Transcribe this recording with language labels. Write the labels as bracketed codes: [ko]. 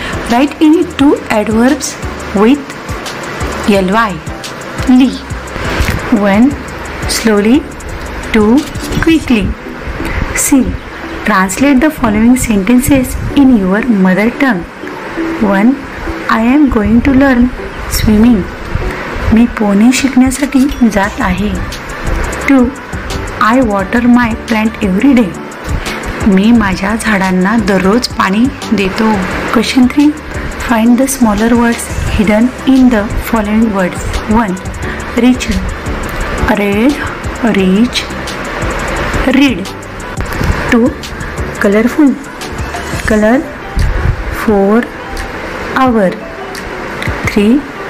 [en] Write any 2 adverbs with ly. Ly. 1. Slowly. 2. Quickly. C. Translate the following sentences in your mother tongue. 1. I am going to learn swimming. [mr] मी पोहणे शिकण्यासाठी जात आहे. 2. [en] I water my plant every day. [mr] मी माझ्या झाडांना दररोज पाणी देतो. [en] Question 3. Find the smaller words hidden in the following words. 1. Rich, red, rich, read. 2. Colorful, color, 4, hour. 3.